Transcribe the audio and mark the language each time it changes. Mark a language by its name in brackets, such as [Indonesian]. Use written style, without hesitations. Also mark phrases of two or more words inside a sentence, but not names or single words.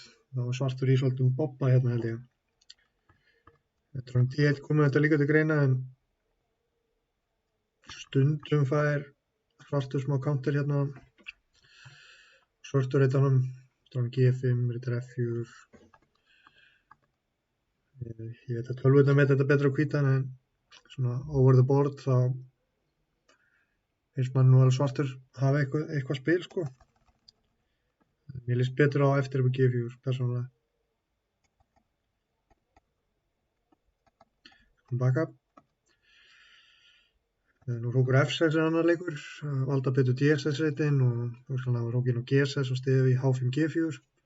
[Icelandic] Það var svartur í svolítið bobba hérna held ég. Drótning D1 komið þetta líka til greina, en stundum fær svartur smá counter hérna. Svartur riddaranum, drótning G5, riddari F4. Ég veit að tölvurnar með þetta betra á hvítan, en svona [English] over the board [Icelandic] þá finnst mann nú alveg svartur hafa eitthvað spil sko. Mér líst betur á eftir upp á G4 persónulega. Baka. Nú hrókur F6 annar leikur, valda betur D6 reitin og svona hrókin á G6 og stiði við H5 G4.